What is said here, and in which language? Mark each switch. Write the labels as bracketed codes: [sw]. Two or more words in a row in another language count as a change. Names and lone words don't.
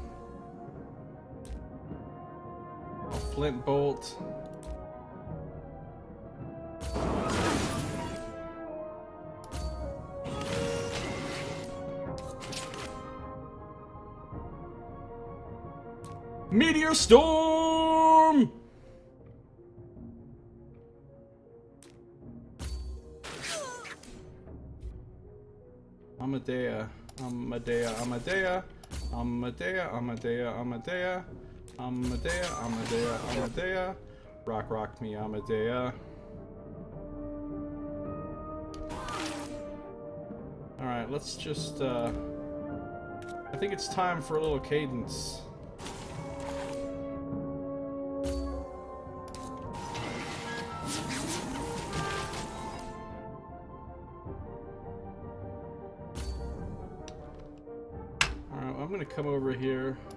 [en] I'll flint bolt. Meteor storm! Amadea, Amadea, Amadea, Amadea, Amadea, Amadea, Amadea, Amadea, Amadea. Rock me, Amadea. Alright, let's just, I think it's time for a little cadence. I'm gonna come over here.